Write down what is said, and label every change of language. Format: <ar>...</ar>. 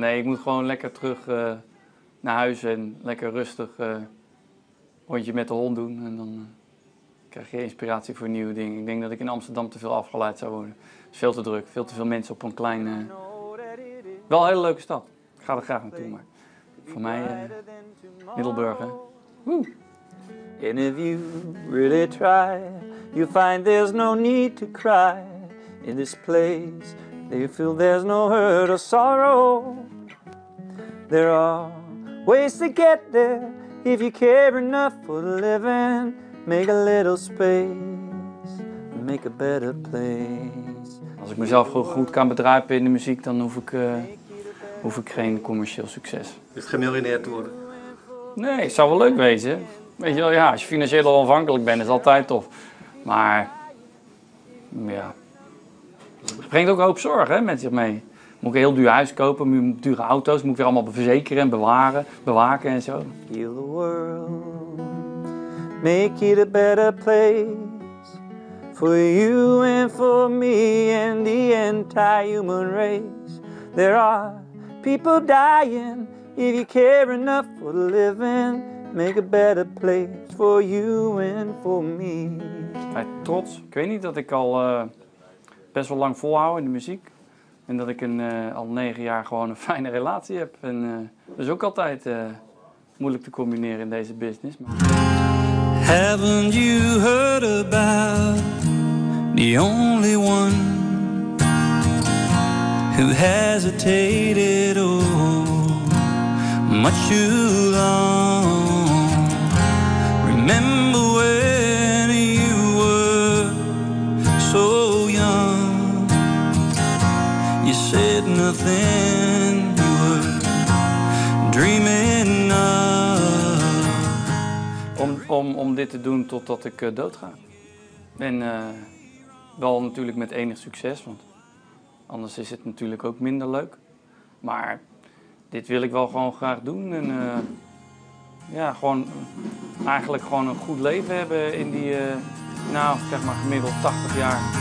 <nl>Nee, ik moet gewoon lekker terug naar huis en lekker rustig rondje met de hond doen. En dan krijg je inspiratie voor nieuwe dingen. Ik denk dat ik in Amsterdam te veel afgeleid zou worden. Het is veel te druk, veel te veel mensen op een klein... Wel een hele leuke stad. Ik ga er graag naartoe, maar voor mij Middelburg, hè. Woe!</nl> <en>And if you really try, you'll find there's no need to cry. In this place, you feel there's no hurt or sorrow. There are ways to get there, if you care enough for the living. Make a little space, make a better place.</en> <nl>Als ik mezelf goed kan bedrijven in de muziek, dan hoef ik geen commercieel succes. Is het geen miljonair te worden? Nee, het zou wel leuk wezen. Weet je wel, ja, als je financieel onafhankelijk bent, is het altijd tof. Maar, ja, het brengt ook een hoop zorgen, hè, met zich mee. Moet ik een heel duur huis kopen, moet ik dure auto's, moet ik weer allemaal verzekeren en bewaken en zo.</nl> <en>Heal the world, make it a better place. For you and for me and the entire human race. There are people dying, if you care enough for the living. Make a better place for you and for me.</en> <nl>Trots. Ik weet niet dat ik al best wel lang volhoud in de muziek. En dat ik al 9 jaar gewoon een fijne relatie heb. En dat is ook altijd moeilijk te combineren in deze business.</nl> <en>Haven't you heard about the only one who hesitated much too long? Remember when you were so young? You said nothing, you were dreaming of.</en> <nl>Om dit te doen totdat ik doodga. En wel natuurlijk met enig succes, want anders is het natuurlijk ook minder leuk. Maar dit wil ik wel gewoon graag doen. En ja, eigenlijk gewoon een goed leven hebben in die, nou, zeg maar gemiddeld 80 jaar.</nl>